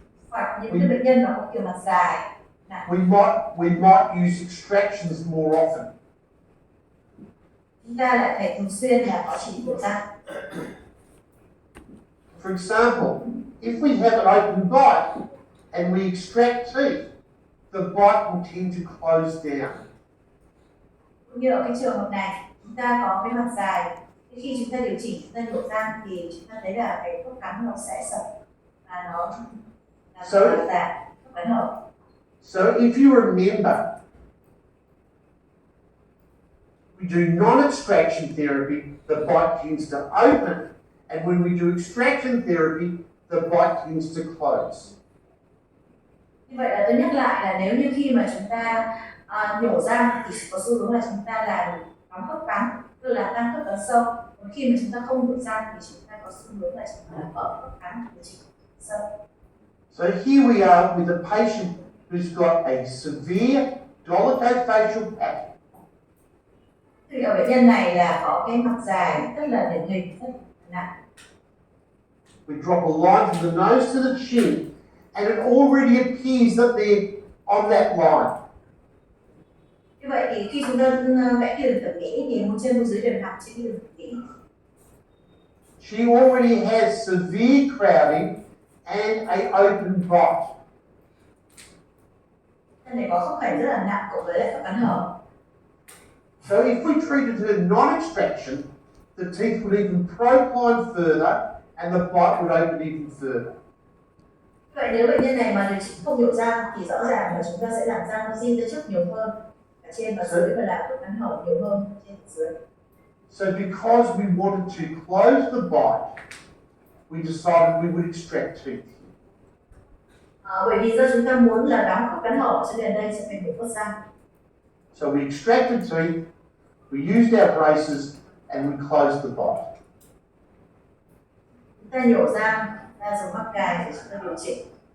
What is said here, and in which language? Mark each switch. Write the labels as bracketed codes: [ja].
[vi] hoặc những cái bệnh nhân mà có kiểu mặt dài [en] we might use extractions more often. [vi] Chúng ta lại phải thường xuyên là có chỉ nhổ răng. [en] For example, if we have an open bite and we extract teeth, the bite will tend to close down. [vi] Như ở cái trường hợp này, chúng ta có cái mặt dài. Khi chúng ta điều chỉnh, chúng ta nhổ răng thì chúng ta thấy là cái khớp cắn nó sẽ sập và nó là dài, khớp cắn hở. [en] So if you remember, we do non-extraction therapy, the bite tends to open, and when we do extraction therapy, the bite tends to close. [vi] Như vậy là tôi nhắc lại là nếu như khi mà chúng ta nhổ răng thì có xu hướng là chúng ta làm đóng khớp cắn, tức là tăng khớp cắn sâu. Còn khi mà chúng ta không nhổ răng thì chúng ta có xu hướng là chúng ta mở khớp cắn điều chỉnh sâu. [en] So here we are with a patient who's got a severe dolichofacial pattern. [vi] Thì ở bệnh nhân này là có cái mặt dài rất là điển hình, rất nặng. [en] We drop a line from the nose to the chin, and it already appears that they're on that line. [vi] Như vậy thì khi chúng ta vẽ cái đường thẩm mỹ thì một trên một dưới đều nằm trên cái đường thẩm mỹ. [en] She already has severe crowding and a open bite. [vi] Thân này có khớp khểnh rất là nặng cộng với lại khớp cắn hở. [en] So if we treated her non-extraction, the teeth would even procline further and the bite would open even further. [vi] Vậy nếu bệnh nhân này mà điều trị không nhổ răng thì rõ ràng là chúng ta sẽ làm răng nó di ra trước nhiều hơn, cả trên và dưới, và làm khớp cắn hở nhiều hơn trên và dưới. [en] So because we wanted to close the bite, we decided we would extract teeth. [vi] Bởi vì do chúng ta muốn là đóng khớp cắn hở cho nên đây sẽ phải nhổ khớp răng. [en] So we extracted teeth, we used our braces, and we closed the bite. [vi] Chúng ta nhổ răng, ta dùng mắc cài để chúng ta điều chỉnh.